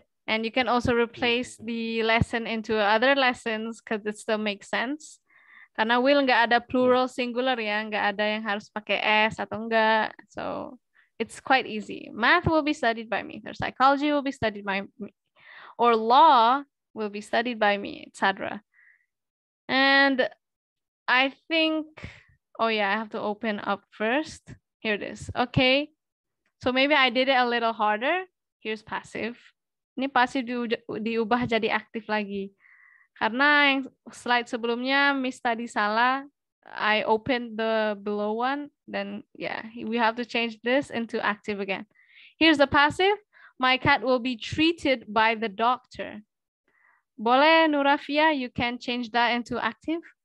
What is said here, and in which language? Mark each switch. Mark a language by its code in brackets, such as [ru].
[en] And you can also replace the lesson into other lessons because it still makes sense. [id] Karena will nggak ada plural singular ya, nggak ada yang harus pakai S atau enggak. [en] So it's quite easy. Math will be studied by me, or psychology will be studied by me, or law will be studied by me, etc. And I think, oh yeah, I have to open up first. Here it is. Okay, so maybe I did it a little harder. Here's passive. [id] Ini passive diubah jadi aktif lagi. Karena yang slide sebelumnya Miss tadi salah. [en] I opened the below one. Then yeah, we have to change this into active again. Here's the passive. My cat will be treated by the doctor. Boleh Nurafia, you can change that into active.